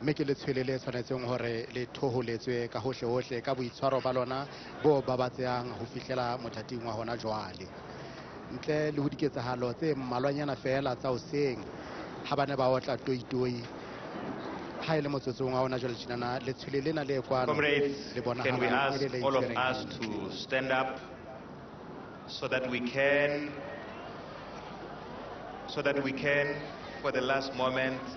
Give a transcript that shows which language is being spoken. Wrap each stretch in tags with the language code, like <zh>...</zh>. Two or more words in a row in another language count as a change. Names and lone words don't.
<st>mme ke le tshwele le tshwanetseng hore le thoholetswe ka hohle hohle ka boitshwaro ba lona bo babatsehang ho fihlela mothating wa hona jwale ntle le ho diketsahalo tse mmalwanyana fela tsa hoseng ha bane ba otla toitoi ha ile motsotsong wa hona jwale tjena le tshwele lena le kwano.</st> <en>Comrades, can we ask all of us to stand up so that we can for the last moment</en>